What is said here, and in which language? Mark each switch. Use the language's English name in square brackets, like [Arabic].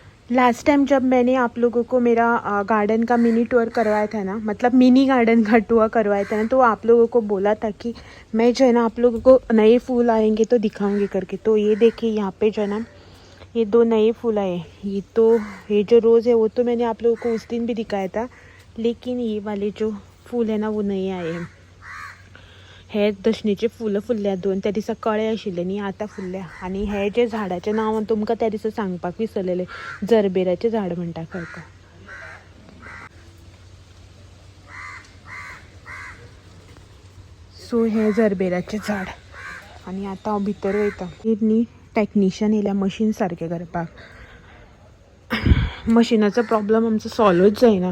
[Hindi] Last time जब मैंने आप लोगों को मेरा गार्डन का मिनी टूर करवाया था ना, मतलब मिनी गार्डन का टूर करवाया था ना, तो आप लोगों को बोला था कि मैं जो है ना आप लोगों को नए फूल आएंगे तो दिखाऊंगी करके। तो ये देखिए यहाँ पे जो है ना ये 2 नए फूल आए। ये जो रोज़ है वो तो मैंने आप लोगों को उस दिन भी दिखाया था, लेकिन ये वाले जो फूल है ना वो नए आए हैं। [Goan Konkani] हे दशणीचे फुलं फुल्ल्या 2 त्या दिसा कळे आशिल्ले न्ही, आतां फुल्ल्या। आनी हे जे झाडाचें नांव तुमकां त्या दिसा सांगपाक विसरलेले, जरबेराचें झाड म्हणटा खरं. सो हे जरबेराचें झाड. आनी आतां हांव भितर वयता. न्ही टॅक्निशियन येयल्या मशीन सारकें करपाक. मशिनाचो प्रॉब्लम आमचो सॉल्वच जायना.